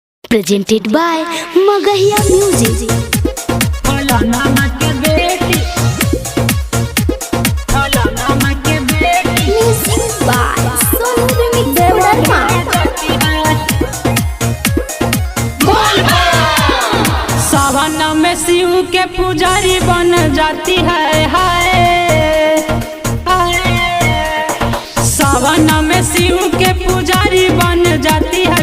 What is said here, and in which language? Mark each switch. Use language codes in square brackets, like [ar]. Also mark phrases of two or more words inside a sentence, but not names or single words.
[en] presented by Magahiya Music। Music by Sonu Remix Devarma। [hi] सावन में शिव के पुजारी बन जाती है हाय सावन में शिव के पुजारी बन जाती है।